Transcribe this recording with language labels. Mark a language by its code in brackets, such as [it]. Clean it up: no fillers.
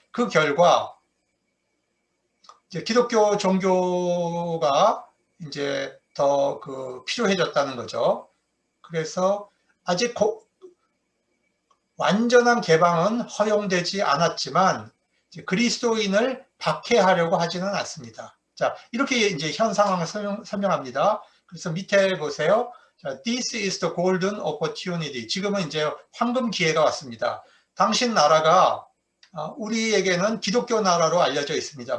[ko] 그 결과 이제 기독교 종교가 이제 더 필요해졌다는 거죠. 그래서 아직 완전한 개방은 허용되지 않았지만 그리스도인을 박해하려고 하지는 않습니다. 자, 이렇게 이제 현 상황을 설명합니다. 그래서 밑에 보세요. 자, [en] This is the golden opportunity. [ko] 지금은 이제 황금 기회가 왔습니다. 당신 나라가 우리에게는 기독교 나라로 알려져 있습니다.